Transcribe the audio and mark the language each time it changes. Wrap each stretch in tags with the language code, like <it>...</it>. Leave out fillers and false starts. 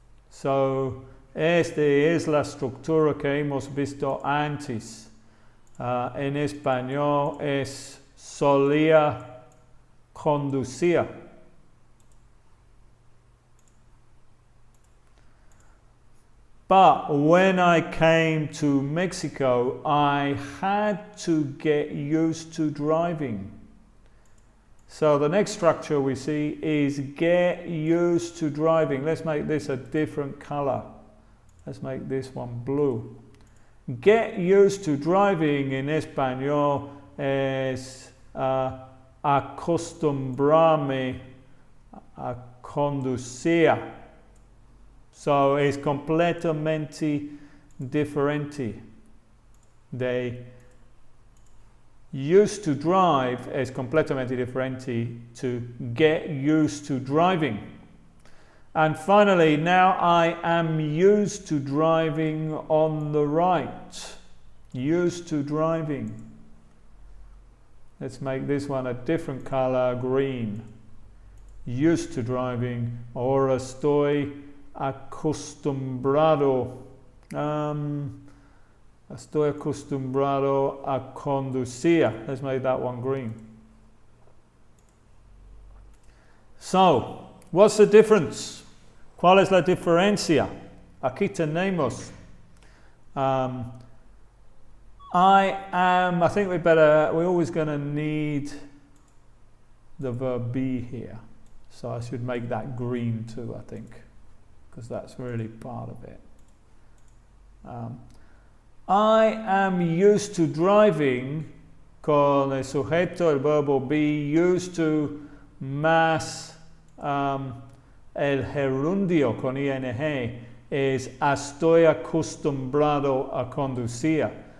<es>So esta es la estructura que hemos visto antes. En español es solía conducir.</es> <en>But when I came to Mexico, I had to get used to driving. So the next structure we see is get used to driving. Let's make this a different color. Let's make this one blue. Get used to driving</en> <es>en español es acostumbrarme a conducir. So es completamente diferente. De</es> <en>used to drive</en> <es>es completamente diferente</es> <en>to get used to driving. And finally, now I am used to driving on the right. Used to driving. Let's make this one a different color, green. Used to driving.</en> <es>Ahora estoy acostumbrado. Estoy acostumbrado a conducir.</es> <en>Let's make that one green. So, what's the difference?</en> <es>¿Cuál es la diferencia? Aquí tenemos.</es> <en>I think we're always going to need the verb be here. So I should make that green too, I think, because that's really part of it. I am used to driving</en> <es>con el sujeto, el verbo be, used to más el gerundio con ing es estoy acostumbrado a conducir.</es>